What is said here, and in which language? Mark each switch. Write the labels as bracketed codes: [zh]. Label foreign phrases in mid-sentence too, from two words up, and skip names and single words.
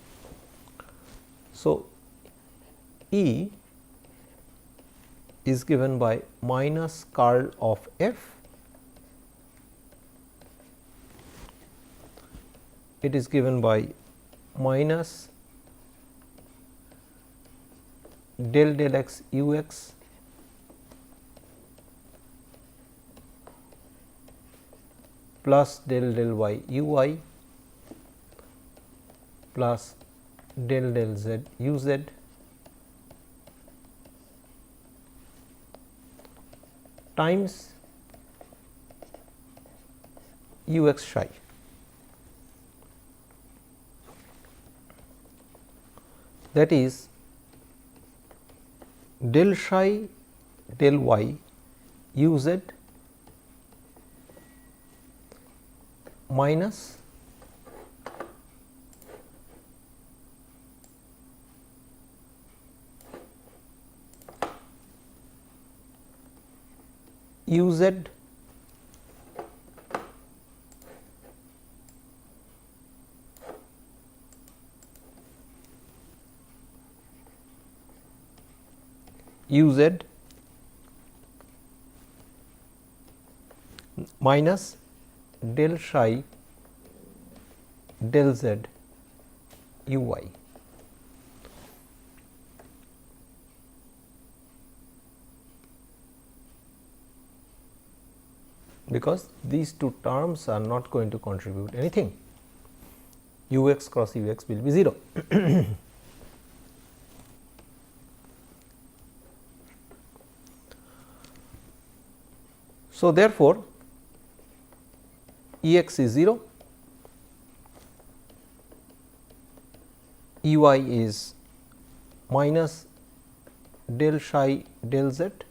[en] So, E is given by minus curl of F, it is given by minus del del x u x plus del del y u y plus del del z u z times u x psi. That is del psi del y u z minus u z u z minus del psi del z u y. Because these two terms are not going to contribute anything, u x cross u x will be 0. So, therefore, E x is 0, E y is minus del psi del z